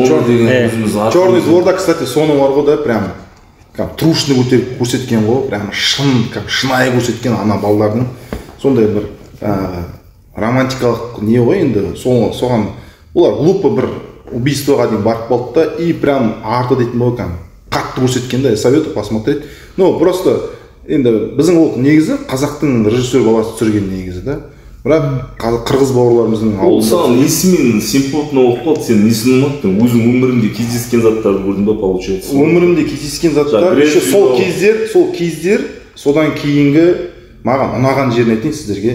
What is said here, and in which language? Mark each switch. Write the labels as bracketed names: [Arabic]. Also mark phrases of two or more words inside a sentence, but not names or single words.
[Kazakh] Черный дворда, кстати, соны бар ғой да, прям трушный көтеріп көрсеткен ғой, прям шынайы көрсеткен ана балдардың сондай бір романтикалық не ғой енді, соған олар глупо бір убийствоға дейін барып қалды да, [Russian] и прям [Kazakh] арты дейтін ғой, қатты көрсеткен да, [Russian] советую посмотреть. Ну, просто [Kazakh] енді біздің ол негізі қазақтың режиссер баласы түсірген негізі да, бірақ қырғыз бауырларымыздың ол саған несімен симпотно оқып қалды, сен несін ұнаттың, өзің өміріңде кездескен заттарды көрдің ба, получается? Өмірімде кездескен заттар, еще сол кездер, содан кейінгі маған ұнаған жерін айтайын сіздерге.